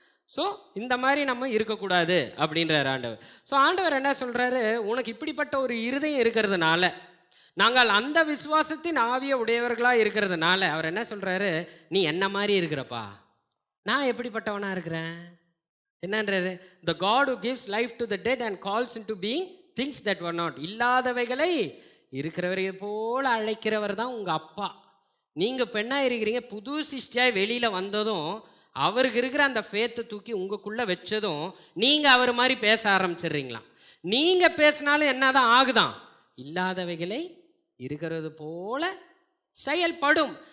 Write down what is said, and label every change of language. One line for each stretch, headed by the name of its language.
Tamil: So இந்த மாதிரி நம்ம இருக்கக்கூடாது அப்படின்றார் ஆண்டவர். ஸோ ஆண்டவர் என்ன சொல்கிறாரு, உனக்கு இப்படிப்பட்ட ஒரு இருதயம் இருக்கிறதுனால, நாங்கள் அந்த விசுவாசத்தின் ஆவிய உடையவர்களாக இருக்கிறதுனால அவர் என்ன சொல்கிறாரு, நீ என்ன மாதிரி இருக்கிறப்பா, நான் எப்படிப்பட்டவனாக இருக்கிறேன் என்னன்றாரு.
English: The God who gives life to the dead and calls into being things that were not.
Tamil: இல்லாதவைகளை இருக்கிறவரையை போல அழைக்கிறவர் தான் உங்கள் அப்பா. நீங்கள் இப்போ என்ன இருக்கிறீங்க, புது சிஷ்டியாய் வெளியில் வந்ததும் அவருக்கு இருக்கிற அந்த ஃபேத்தை தூக்கி உங்களுக்குள்ளே வச்சதும் நீங்கள் அவர் மாதிரி பேச ஆரம்பிச்சிடுறீங்களாம். நீங்கள் பேசினாலும் என்ன தான் ஆகுதான், இல்லாதவைகளை இருக்கிறது போல செயல்படும்.